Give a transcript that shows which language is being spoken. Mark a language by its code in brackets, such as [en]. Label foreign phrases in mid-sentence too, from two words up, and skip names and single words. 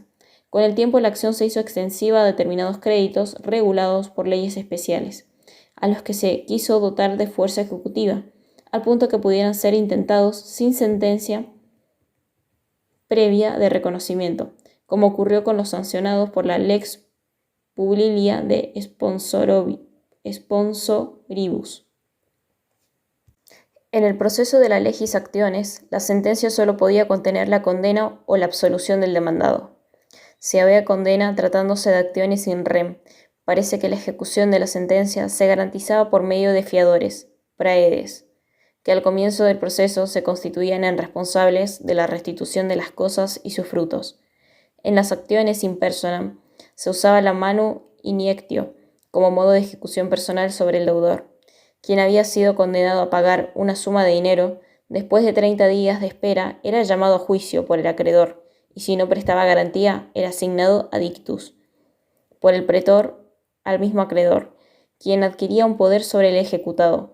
[es] Con el tiempo la acción se hizo extensiva a determinados créditos regulados por leyes especiales, a los que se quiso dotar de fuerza ejecutiva, al punto que pudieran ser intentados sin sentencia previa de reconocimiento, como ocurrió con los sancionados por la [la] Lex Publilia de Sponsoribus. [es] En el proceso de la [la] legis actiones, [es] la sentencia solo podía contener la condena o la absolución del demandado. Si había condena tratándose de [la] actiones in rem, [es] parece que la ejecución de la sentencia se garantizaba por medio de fiadores, praedes, que al comienzo del proceso se constituían en responsables de la restitución de las cosas y sus frutos. En las acciones [la] in personam [es] se usaba la [la] manu iniectio [es] como modo de ejecución personal sobre el deudor. Quien había sido condenado a pagar una suma de dinero, después de 30 días de espera, era llamado a juicio por el acreedor, y si no prestaba garantía, era asignado a dictus por el pretor al mismo acreedor, quien adquiría un poder sobre el ejecutado.